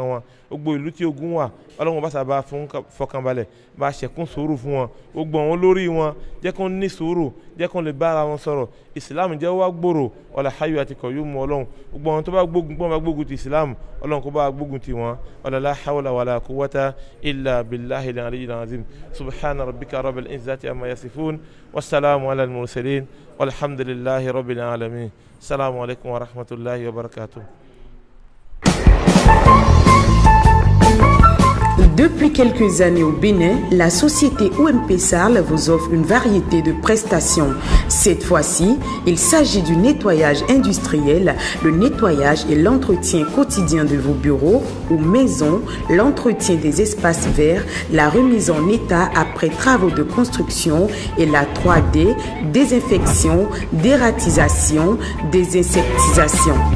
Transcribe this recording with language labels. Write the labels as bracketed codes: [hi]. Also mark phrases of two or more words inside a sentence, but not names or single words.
[yo] wọn gbogbo ìlú tí ogun wà Ọlọ́run bá sábà fún fọkànbalẹ̀ bá ṣẹ̀kún sùúrù fún wọn gbogbo àwọn olórí wọn jẹ́ kó ní sùúrù jẹ́ kó lè bára wọn sọ̀rọ̀ ìsìlámù jẹ́ wá gbòòrò [ar] ولا حي [yo] àti qayyum Ọlọ́run gbogbo àwọn tó bá gbógun ti ìsìlámù Ọlọ́run kó bá gbógun ti wọn [ar] ولا لا حول ولا قوة إلا بالله العلي العظيم سبحان ربك رب العزة عما يصفون والسلام على المرسلين والحمد لله رب العالمين السلام عليكم ورحمة الله وبركاته. [fr] Depuis quelques années au Bénin, la société OMP Sarl vous offre une variété de prestations. Cette fois-ci, il s'agit du nettoyage industriel, le nettoyage et l'entretien quotidien de vos bureaux ou maisons, l'entretien des espaces verts, la remise en état après travaux de construction et la 3D, désinfection, dératisation, désinsectisation.